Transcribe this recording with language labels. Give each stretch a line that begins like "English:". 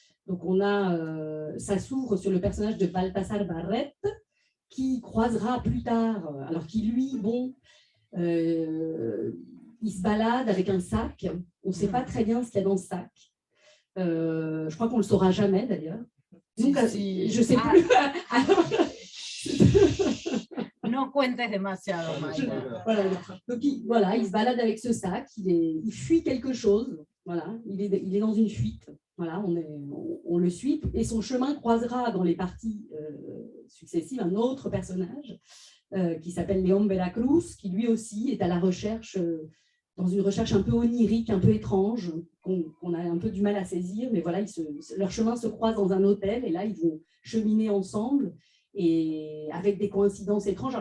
French: Donc ça s'ouvre sur le personnage de Baltasar Barret, qui croisera plus tard, alors qui lui, il se balade avec un sac, on ne sait pas très bien ce qu'il y a dans ce sac, je crois qu'on ne le saura jamais d'ailleurs. Donc, je ne sais plus.
Spanish: No cuentes demasiado, Mayra.
French: Donc, il se balade avec ce sac, il fuit quelque chose, voilà, il est dans une fuite. Voilà, on le suit, et son chemin croisera dans les parties successives un autre personnage qui s'appelle Léon Veracruz, qui lui aussi est à la recherche, dans une recherche un peu onirique, un peu étrange, qu'on a un peu du mal à saisir, mais voilà, leurs chemins se croisent dans un hôtel, et là, ils vont cheminer ensemble, et avec des coïncidences étranges.